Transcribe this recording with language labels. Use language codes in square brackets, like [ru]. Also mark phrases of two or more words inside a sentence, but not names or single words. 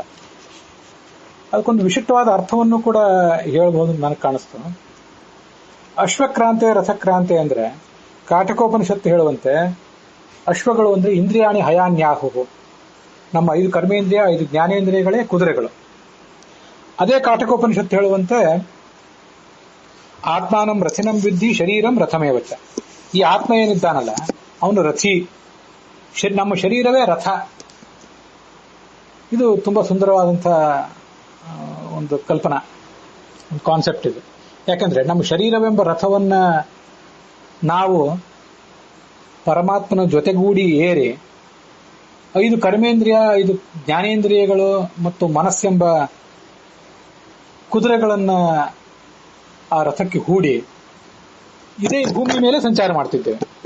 [kn] ಅದಕ್ಕೊಂದು ವಿಶಿಷ್ಟವಾದ ಅರ್ಥವನ್ನು ಕೂಡ ಹೇಳ್ಬೋದು ನನಗೆ ಕಾಣಿಸ್ತು. [sa] ಅಶ್ವಕ್ರಾಂತೆ ರಥಕ್ರಾಂತೆ [kn] ಅಂದ್ರೆ ಕಾಟಕೋಪನಿಷತ್ತು ಹೇಳುವಂತೆ ಅಶ್ವಗಳು ಅಂದ್ರೆ [sa] ಇಂದ್ರಿಯಾಣಿ ಹಯಾನ್ಯಾಹು, [kn] ನಮ್ಮ 5 ಕರ್ಮೇಂದ್ರಿಯ 5 ಜ್ಞಾನೇಂದ್ರಿಯಗಳೇ ಕುದುರೆಗಳು. ಅದೇ ಕಾಟಕೋಪನಿಷತ್ತು ಹೇಳುವಂತೆ [sa] ಆತ್ಮಾನಂ ರಥಿನಂ ವಿದ್ಧಿ ಶರೀರಂ ರಥಮೇವಚ್ಚ. [kn] ಈ ಆತ್ಮ ಏನಿದ್ದಾನಲ್ಲ ಅವನು ರಥಿ, ನಮ್ಮ ಶರೀರವೇ ರಥ. ಇದು ತುಂಬಾ ಸುಂದರವಾದಂತಹ ಒಂದು ಕಲ್ಪನಾ, ಒಂದು ಕಾನ್ಸೆಪ್ಟ್ ಇದು. ಯಾಕಂದ್ರೆ ನಮ್ಮ ಶರೀರವೆಂಬ ರಥವನ್ನ ನಾವು ಪರಮಾತ್ಮನ ಜೊತೆಗೂಡಿ ಏರಿ 5 ಕರ್ಮೇಂದ್ರಿಯ 5 ಜ್ಞಾನೇಂದ್ರಿಯಗಳು ಮತ್ತು ಮನಸ್ಸೆಂಬ ಕುದುರೆಗಳನ್ನ ಆ ರಥಕ್ಕೆ ಹೂಡಿ ಇದೇ ಭೂಮಿ ಮೇಲೆ ಸಂಚಾರ ಮಾಡ್ತಿದ್ದೇವೆ.